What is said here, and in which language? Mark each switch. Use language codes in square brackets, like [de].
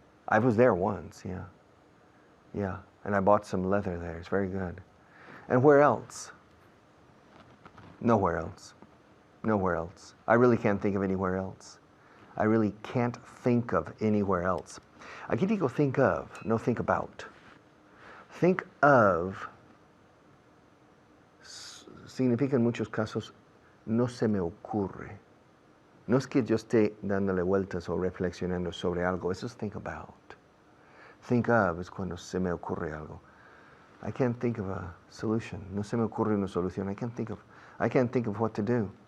[en] I was there once, yeah. Yeah, and I bought some leather there. It's very good. And where else? Nowhere else. Nowhere else. I really can't think of anywhere else. I really can't think of anywhere else. [es] Aquí digo think of, no think about. Think of significa en muchos casos no se me ocurre. No es que yo esté dándole vueltas o reflexionando sobre algo. Eso es think about. Think of es cuando se me ocurre algo. [en] I can't think of a solution. [es] No se me ocurre una solución. [en] I can't think of what to do.